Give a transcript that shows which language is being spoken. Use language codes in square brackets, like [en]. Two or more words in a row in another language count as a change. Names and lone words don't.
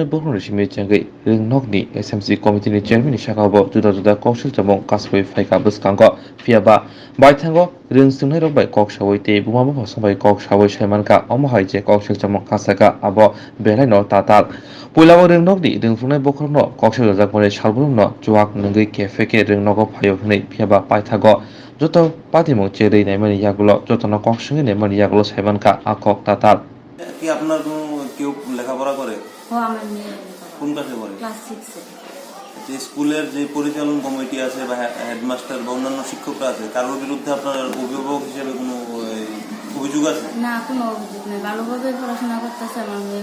[brx] बरहनि सिमि चेंगै रेंनकनि एसएमसी [en] committee chairman [brx] सागाबो जुदा जुदा कौशल जमं कासावै फाइका बसकांग फियाबा बायथांगो रेंसुंनाय रंबै कौसावै ते बुमाबो हसबाय कौसावै सायमानका अमहाय जे कौशल जमं कासागा आबो बेलायनो ताताल पुइलाबो रेंनकनि रोंफुनाय बखरनो कौशल जाजाकमनि सालबुलनो जुवाक नंगै केफेके रेंनकआव फायो हनै फियाबा पाइथागो जत पातिमं चेरै नायमानि यागुलो जतनो कौशल नायमानि यागुलो सायमानका आकक ताताल [bn] কি আপনার কোনো কেউ লেখাপড়া করে? ও আমার মেয়ে কোন ক্লাসে পড়ে? ক্লাস 6 এ। যে স্কুলের যে পরিচালন কমিটি আছে বা হেডমাস্টার বা অন্যান্য শিক্ষকরা আছে কারোর বিরুদ্ধে আপনার অভিভাবক হিসেবে কোনো অভিযোগ আছে? না, কোনো অভিযোগ নেই। ভালোভাবে পড়াশোনা করতেছে আমার মেয়ে।